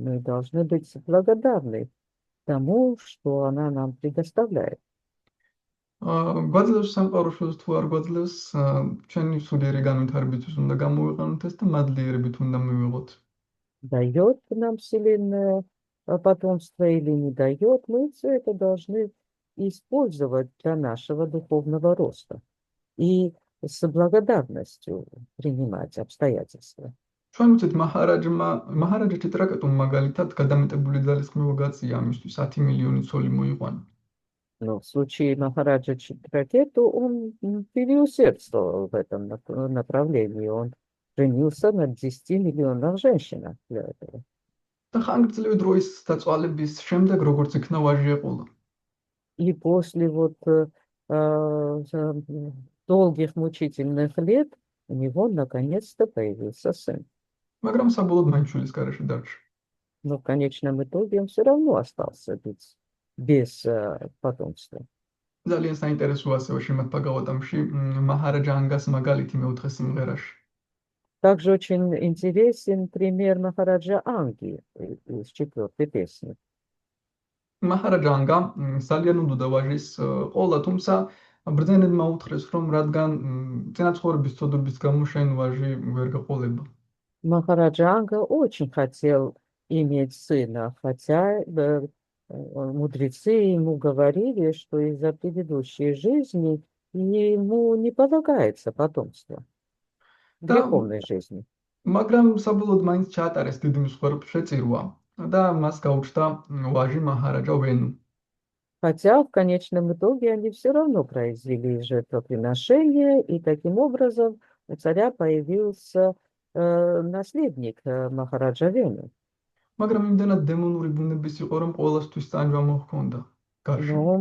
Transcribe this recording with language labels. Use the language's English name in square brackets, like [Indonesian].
[Russian] Мы должны быть благодарны тому, что она нам предоставляет. [Georgian] გვაძლევს სამყაროშიც თუ არ გვაძლევს, ჩვენი სულიერი განვითარებისთვის უნდა გამოვიყენოთ ეს და მადლიერებით უნდა მივიღოთ. [Russian] Дает нам Вселенная потомство или не дает, мы все это должны использовать для нашего духовного роста и с благодарностью принимать обстоятельства. [Georgian] ჩვენ ვიცით მაჰარაჯა ჭიტრაკეტუმ მაგალითად გადამეტებული ძალისხმევა გაწია ამისთვის 10 მილიონი ცოლი მოიყვანა. [Russian] Но в случае Махараджа Читракету он переусердствовал в этом направлении. Он женился на 10 миллионах женщинах для этого. [Georgian] და ხანგრძლივი დროის დაწვალების შემდეგ როგორც იქნა ვაჟი ეყოლა. [Russian] И после вот долгих мучительных лет у него наконец-то появился сын. [Georgian] მაგრამ საბოლოოდ მაინც შვილის გარეშე დარჩა. [Russian] Но в конечном итоге он все равно остался без потомства. [Georgian] ძალიან საინტერესოა ასევე შემად ბაგავატამში მაჰარაჯა ანგას მაგალითი მეოთხე სიმღერაში. [Russian] Также очень интересен пример Махараджа Анги из 4-й песни. [Georgian] მაჰარაჯა ანგა ძალიან უნდოდა ვაჟის ყოლა, თუმცა ბრძენებმა უთხრეს, რომ რადგან წინაცხოვრების ცოდვების გამო შენ ვაჟი ვერ გაყოლება. [Russian] Махараджа Анга очень хотел иметь сына, хотя мудрецы ему говорили, что из-за предыдущей жизни ему не полагается потомство, греховной жизни. [Georgian] მაგრამ საბოლოოდ მაინც ჩაატარეს დიდი მსხვერპლი შეწირვა და მას გაუჩნდა ვაჟი მაჰარაჯა ვენუ. [Russian] Хотя в конечном итоге они все равно произвели жертвоприношение, и таким образом у царя появился наследник Махараджа Вену. [Georgian] მაგრამ იმდენად დემონური ბუნების იყო, რომ ყოველთვის წანჯვა მოჰქონდა გარშემო.